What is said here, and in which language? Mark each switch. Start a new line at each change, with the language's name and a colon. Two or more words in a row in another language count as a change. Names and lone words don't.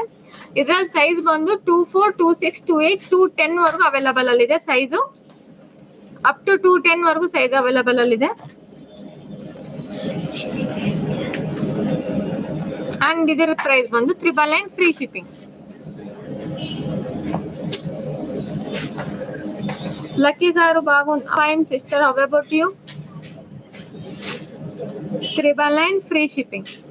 Kannada: ಇದ್ರಲ್ಲಿ ಸೈಜ್ ಬಂದು 2-4, 2-6, 2-8, 2-10 ವರೆಗೂ ಅವೈಲಬಲ್ ಅಲ್ಲಿ ಇದೆ ಸೈಜು.
English: up to
Kannada: 2-10 ವರೆಗೂ ಸೈಜ್ ಅವೈಲಬಲ್ ಅಲ್ಲಿ ಇದೆ. ಅಂಡ್ ಇದರ ಪ್ರೈಸ್ ಬಂದು 999
English: free shipping.
Telugu: లక్కీ గారు బాగుంది.
English: fine sister, how about you? 999 free shipping.